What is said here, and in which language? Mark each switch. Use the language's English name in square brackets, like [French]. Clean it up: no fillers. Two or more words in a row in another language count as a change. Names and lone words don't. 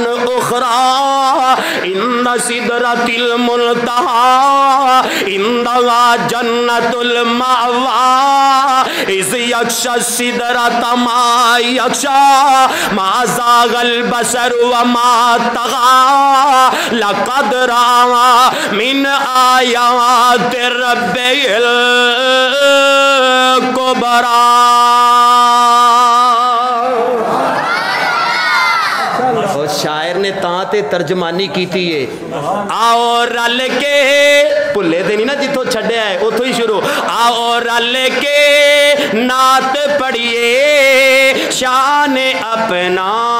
[Arabic] أخرى عند سدرة المنتهى عندها جنة المأوى إذ يغشى السدرة ما يغشى ما زاغ البصر وما طغى لقد رأى من آيات ربه الكبرى. [Punjabi] ਸ਼ਾਇਰ ਨੇ ਤਾਂ ਤੇ ਤਰਜਮਾਨੀ ਕੀਤੀ ਹੈ ਆਓ ਰਲ ਕੇ ਭੁੱਲੇ ਤੇ ਨਹੀਂ ਨਾ ਜਿੱਥੋਂ ਛੱਡਿਆ ਹੈ ਉੱਥੋਂ ਹੀ ਸ਼ੁਰੂ ਆਓ ਰਲ ਕੇ ਨਾਤ ਪੜ੍ਹੀਏ ਸ਼ਾਨ ਆਪਣਾ